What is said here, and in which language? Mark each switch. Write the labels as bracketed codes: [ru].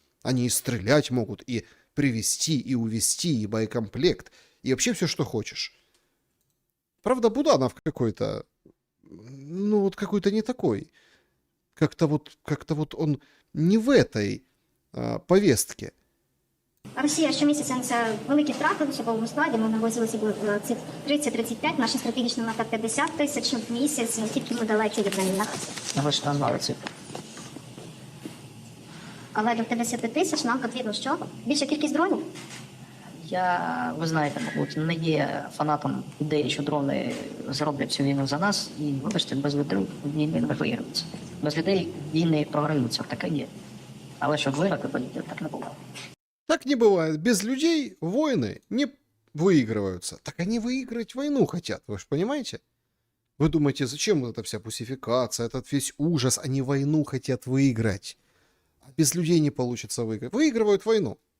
[ru] Они и стрелять могут, и привезти, и увезти, и боекомплект, и вообще все, что хочешь. Правда, Буданов какой-то, ну вот какой-то не такой. Как-то вот он не в этой повестке. [uk] Росія щомісяця несе великі втрати в особовому складі. Ми навозилися цих 30-35, наші стратегічні НАТО 50 тисяч в місяць, наскільки ми далекі від війни. Ви ж назвали цифру. Але до 50 тисяч нам потрібно що? Більша кількість дронів? Я, ви знаєте, мабуть, не є фанатом ідеї, що дрони зроблять всю війну за нас, і, вибачте, без людей війни не виграються. Без людей війни програються, таке є. Але щоб виграти, так не буває. [ru] Так не бывает. Без людей войны не выигрываются. Так они выиграть войну хотят, вы же понимаете? Вы думаете, зачем вот эта вся пусификация, этот весь ужас? Они войну хотят выиграть. А без людей не получится выиграть. Выигрывают войну.